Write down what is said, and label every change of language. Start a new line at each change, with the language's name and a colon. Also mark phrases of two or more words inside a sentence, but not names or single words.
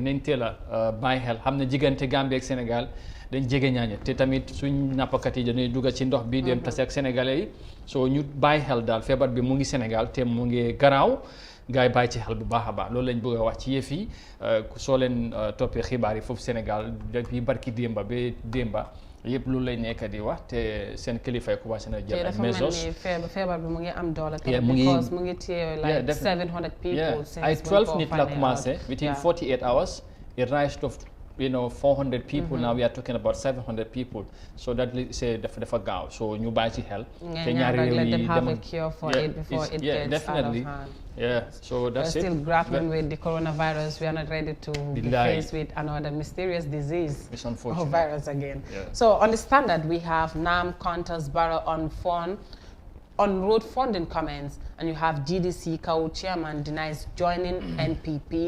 Wolof: nañ teel a bàyyi xel xam ne diggante Gambie ak Sénégal dañ jege ñaañe te tamit suñ nappakat yi dañuy dugg ci ndox bi dem tase ak sénégalais yi soo ñu bàyyi xel daal feebar bi mu ngi Sénégal te mu ngi garaaw gars yi bàyyi ci xel bu baax a baax loolu lañ bëgg a wax ci yëf yi soo leen toppee xibaar yi foofu Sénégal depuis barki démba ba démba yëpp loolu lay nekk di wax te seen kilifa yi commencé na jël ay measures. feebar bi mu ngi am doole because mu ngi téye
English: like 700 people
Wolof: ay 12 nit la
English: commencé within 48 hours it rise to 400 people. Now we are talking about 700 people. So that say
Wolof: dafa gaaw. So ñu bàyyi ci xel.
English: Let them have a cure for it before it gets definitely. out of hand. Yeah, so that's We're it. still grappling with the coronavirus. We are not ready to be faced with another mysterious disease It's unfortunate. or virus again. Yeah. So on the standard, we have NAM, Qantas, Barrow on road funding comments, and you have GDC KAU chairman denies joining NPP.